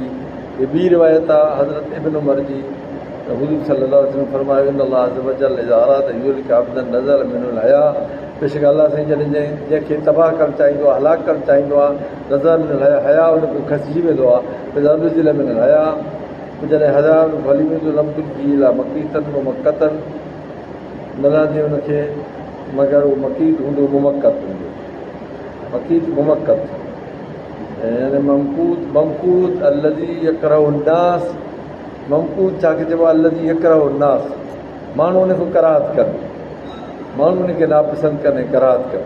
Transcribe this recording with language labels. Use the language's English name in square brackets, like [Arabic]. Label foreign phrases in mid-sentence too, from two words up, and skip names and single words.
[Sindhi] ये ॿी रिवायत आहे हज़रत इब्न उमर जी, हुज़ूर [Arabic] صلى الله عليه وسلم [Sindhi] फरमायो, [Arabic] إن الله عز وجل إذا أراد يهلك عبدا نزل من الحياء, [Sindhi] बेशक अलाह साईं जॾहिं जंहिंखे तबाह करणु चाहींदो आहे, हलाक करणु चाहींदो आहे, [Arabic] نزل من [Sindhi] हया, हया हुनखे खसिजी वेंदो आहे, [Arabic] إذا نزل من الحياء, [Sindhi] जॾहिं हया हुनखे हली वेंदो, [Arabic] لم تلق إلا مقيتا ومقتا, [Sindhi] न लहंदे हुनखे मगर उहो मक़ीत हूंदो, मुमक़त हूंदो, मक़ीत मुमक़त यानी ममकूत [Arabic] الذي يكرهه الناس, [Sindhi] ममकूत छाखे चइबो आहे, [Arabic] الذي يكرهه الناس, [Sindhi] माण्हू उनखे कराहत कनि, माण्हू उनखे नापसंदि कनि, कराहत कनि।